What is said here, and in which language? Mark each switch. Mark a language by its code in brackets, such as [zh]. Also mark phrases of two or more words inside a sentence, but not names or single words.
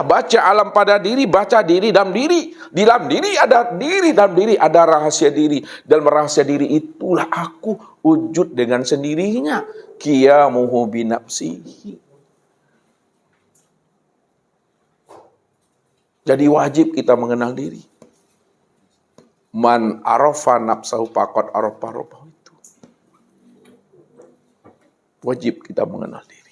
[id] Baca alam pada diri, baca diri dalam diri. Di dalam diri ada diri, dalam diri ada rahasia diri. Dalam rahasia diri itulah aku wujud dengan sendirinya. [ar] قيامه بنفسه. [id] Jadi wajib kita mengenal diri. [ar] من عرف نفسه فقد عرف ربه, [id] itu. Wajib kita mengenal diri.